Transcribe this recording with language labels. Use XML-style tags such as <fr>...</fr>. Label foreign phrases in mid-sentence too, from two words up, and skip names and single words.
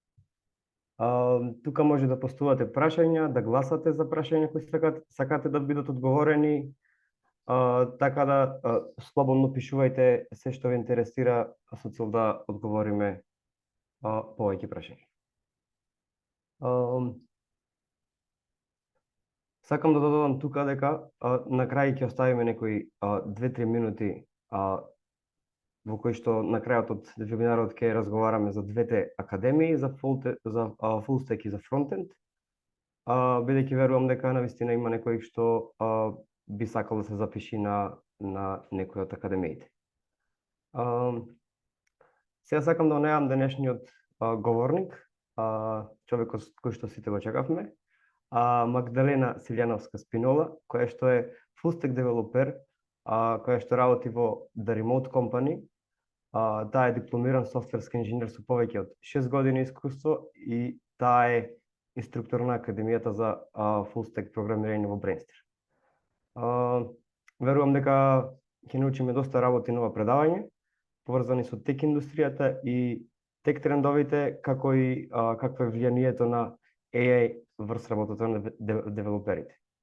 <mk>Тука може да постувате прашања, да гласате за прашања кои сакате да бидат одговорени, така да слободно пишувајте се што ве интересира со цел да одговориме повеќе прашања. Сакам да додадам тука дека на крај ќе оставиме некои 2-3 минути во кои што на крајот од вебинарот ќе разговараме за двете академии, за</mk> <en>full stack</en> <mk>и за фронтенд. Бидејќи верувам дека навистина има некој што би сакал да се запиши на некој од академиите. Сега сакам да најавам денешниот говорник, човекот кој што сите го чекавме, Магдалена Силјановска Спинола, која што е</mk> <en>full stack</en> <mk>девелопер, која што работи во The Remote Company. Таа е дипломиран софтверски инженер со повеќе од 6 години искуство и таа е инструктор на Академијата за</mk> <en>full stack</en> <mk>програмирање во Brainster. Верувам дека ќе научиме доста работи на ова предавање, поврзани со тек индустријата и тек трендовите, како и какво е влијанието на AI врз работата на девелоперите.</mk>